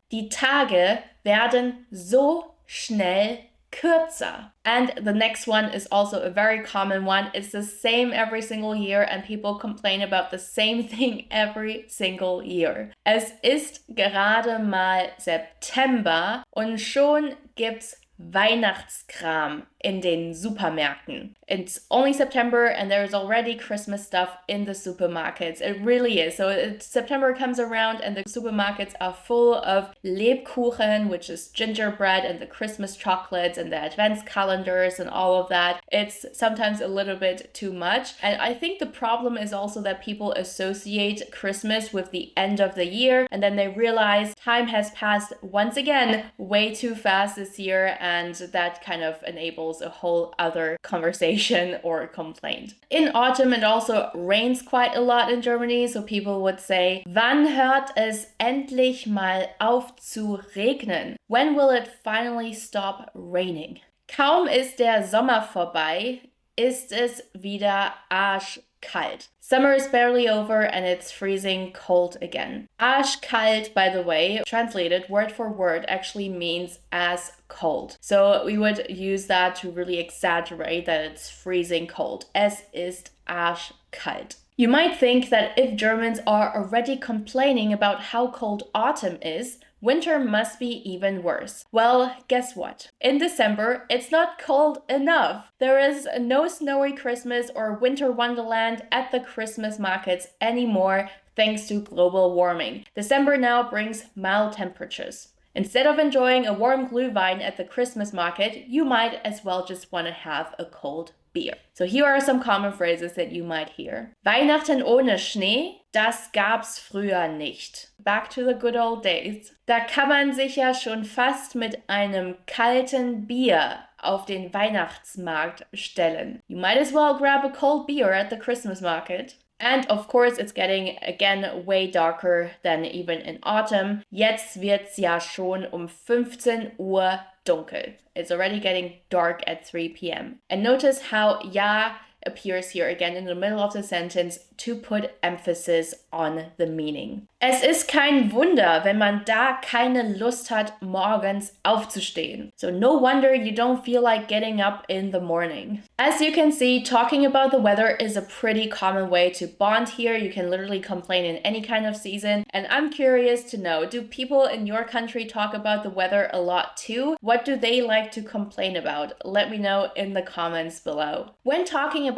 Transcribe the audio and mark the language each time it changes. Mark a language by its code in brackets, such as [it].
[de] Die Tage werden so schnell kürzer. [en] And the next one is also a very common one. It's the same every single year and people complain about the same thing every single year. [de] Es ist gerade mal September und schon gibt's Weihnachtskram in den Supermärkten. [en] It's only September and there's already Christmas stuff in the supermarkets. It really is. So September comes around and the supermarkets are full of Lebkuchen, which is gingerbread, and the Christmas chocolates and the advents calendars and all of that. It's sometimes a little bit too much. And I think the problem is also that people associate Christmas with the end of the year and then they realize time has passed once again way too fast this year, and that kind of enables a whole other conversation or complaint. In autumn, it also rains quite a lot in Germany, so people would say, [de] wann hört es endlich mal auf zu regnen? [en] When will it finally stop raining? [de] Kaum ist der Sommer vorbei, ist es wieder arschkalt. [en] Summer is barely over and it's freezing cold again. Arschkalt, by the way, translated word for word, actually means as cold. So we would use that to really exaggerate that it's freezing cold. [de] Es ist arschkalt. [en] You might think that if Germans are already complaining about how cold autumn is, winter must be even worse. Well, guess what? In December, it's not cold enough. There is no snowy Christmas or winter wonderland at the Christmas markets anymore, thanks to global warming. December now brings mild temperatures. Instead of enjoying a warm Glühwein at the Christmas market, you might as well just want to have a cold beer. So here are some common phrases that you might hear. [de] Weihnachten ohne Schnee, das gab's früher nicht. [en] Back to the good old days. [de] Da kann man sich ja schon fast mit einem kalten Bier auf den Weihnachtsmarkt stellen. [en] You might as well grab a cold beer at the Christmas market. And of course, it's getting again way darker than even in autumn. [de] Jetzt wird's ja schon 15 Uhr dunkel. [en] It's already getting dark at 3 p.m. And notice how ja appears here again in the middle of the sentence to put emphasis on the meaning. [de] Es ist kein Wunder, wenn man da keine Lust hat, morgens aufzustehen. [en] So no wonder you don't feel like getting up in the morning. As you can see, talking about the weather is a pretty common way to bond here. You can literally complain in any kind of season. And I'm curious to know, do people in your country talk about the weather a lot too? What do they like to complain about? Let me know in the comments below. When talking about